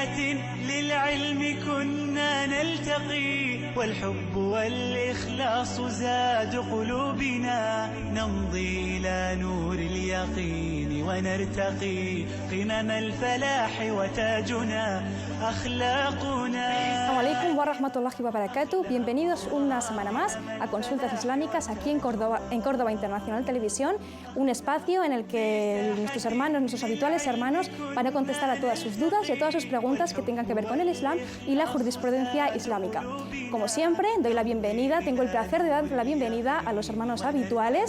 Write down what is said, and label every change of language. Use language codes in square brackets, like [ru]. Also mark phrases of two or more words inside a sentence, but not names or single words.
[ar] للعلم كنا نلتقي والحب والإخلاص زاد قلوبنا نمضي إلى نور اليقين ونرتقي قمم الفلاح وتاجنا أخلاقنا. السلام عليكم ورحمة الله وبركاته. [es] Bienvenidos una semana más a Consultas Islámicas aquí en Córdoba Internacional Televisión, un espacio en el que nuestros hermanos, nuestros habituales hermanos, van a contestar a todas sus dudas y a todas sus preguntas que tengan que ver con el Islam y la jurisprudencia islámica. Como siempre, doy la bienvenida, tengo el placer de dar la bienvenida a los hermanos habituales.